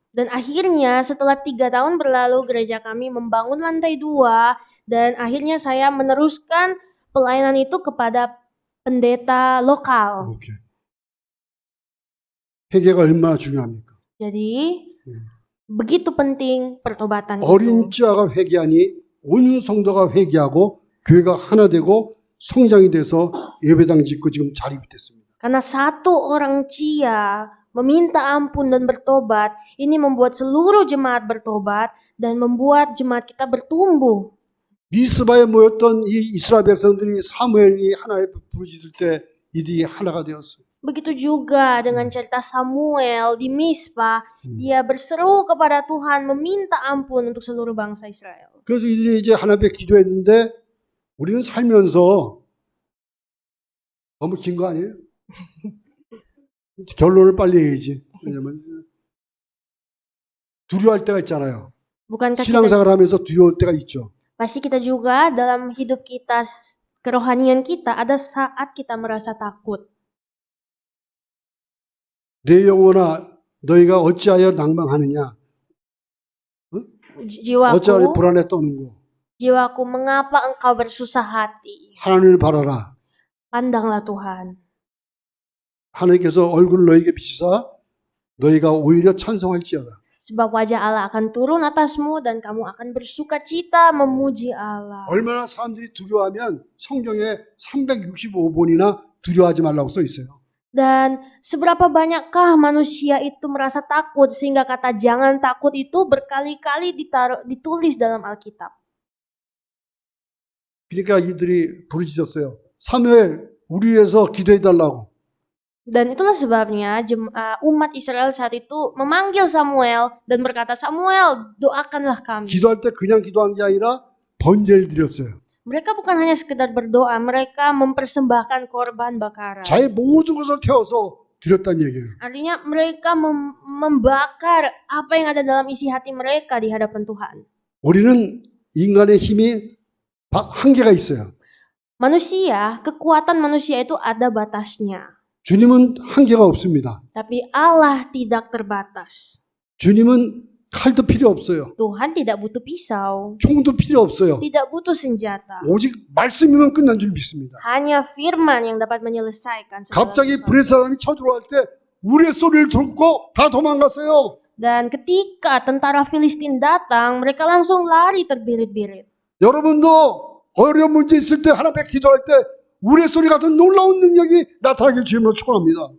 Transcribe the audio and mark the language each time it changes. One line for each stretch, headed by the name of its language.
Indonesian: dan akhirnya setelah 3 tahun berlalu gereja kami membangun lantai 2, dan akhirnya saya meneruskan pelayanan itu kepada pendeta lokal.
Korean: 이렇게. 회개가 얼마나 중요합니까?
Indonesian: Jadi begitu penting pertobatan itu.
Korean: 어린 찌아가 회개하니 온 성도가 회개하고 교회가 하나 되고 성장이 돼서 예배당 짓고 지금 자립됐습니다.
Indonesian: Karena satu orang Cia meminta ampun dan bertobat, ini membuat seluruh jemaat bertobat dan membuat jemaat kita bertumbuh.
Korean: 미스바에 모였던 이 이스라엘 백성들이 사무엘이 하나에 부르짖을 때 이들이 하나가 되었어요.
Indonesian: Begitu juga dengan cerita Samuel di Mispa, dia berseru kepada Tuhan meminta ampun untuk seluruh bangsa Israel.
Korean: 그래서 이들이 이제 하나님께 기도했는데 우리는 살면서 너무 긴 거 아니에요? 결론을 빨리 해야지. 왜냐면 두려워할 때가 있잖아요.
Indonesian: Bukankah kita,
Korean: 신앙생활 하면서 두려울 때가 있죠.
Indonesian: pasti kita juga dalam hidup kita, kerohanian kita, ada saat kita merasa takut.
Korean: 내 영혼아 너희가 어찌하여 낭망하느냐? 어찌하여
Indonesian: Jiwaku,
Korean: 불안에 떠는고?
Indonesian: jiwaku, mengapa engkau bersusah hati?
Korean: 하나님을 바라라.
Indonesian: Pandanglah Tuhan.
Korean: 하나님께서 얼굴을 너희에게 비치사 너희가 오히려 찬송할지어다.
Indonesian: Sebab wajah Allah akan turun atasmu dan kamu akan bersuka cita memuji Allah.
Korean: 얼마나 사람들이 두려워하면 성경에 365번이나 두려워하지 말라고 써 있어요.
Indonesian: Dan seberapa banyakkah manusia itu merasa takut sehingga kata jangan takut itu berkali-kali ditulis dalam Alkitab.
Korean: 그러니까 이들이 부르짖었어요. 사무엘 우리 위해서 기도해 달라고.
Indonesian: Dan itulah sebabnya umat Israel saat itu memanggil Samuel dan berkata, Samuel, doakanlah kami.
Korean: 기도할 때 그냥 기도한 게 아니라 번제를 드렸어요.
Indonesian: Mereka bukan hanya sekedar berdoa, mereka mempersembahkan korban bakaran.
Korean: 자의 모든 것을 태워서 드렸다는 얘기예요.
Indonesian: Artinya mereka membakar apa yang ada dalam isi hati mereka di hadapan Tuhan.
Korean: 우리는 인간의 힘이 한계가 있어요.
Indonesian: Manusia, kekuatan manusia itu ada batasnya.
Korean: 주님은 한계가 없습니다.
Indonesian: Tapi Allah tidak terbatas.
Korean: 주님은 칼도 필요 없어요.
Indonesian: Tuhan tidak butuh pisau,
Korean: 총도 필요 없어요.
Indonesian: tidak butuh senjata.
Korean: 오직 말씀이면 끝난 줄 믿습니다.
Indonesian: Hanya firman yang dapat menyelesaikan segala
Korean: 갑자기
Indonesian: sesuatu.
Korean: 브레스 사람이 쳐들어갈 때 우리의 소리를 듣고 다 도망갔어요.
Indonesian: Dan ketika tentara Filistin datang, mereka langsung lari terbirit-birit.
Korean: 여러분도 어려운 문제 있을 때 하나님께 기도할 때 우리의 소리 같은 놀라운 능력이 나타나길 주님으로 축원합니다.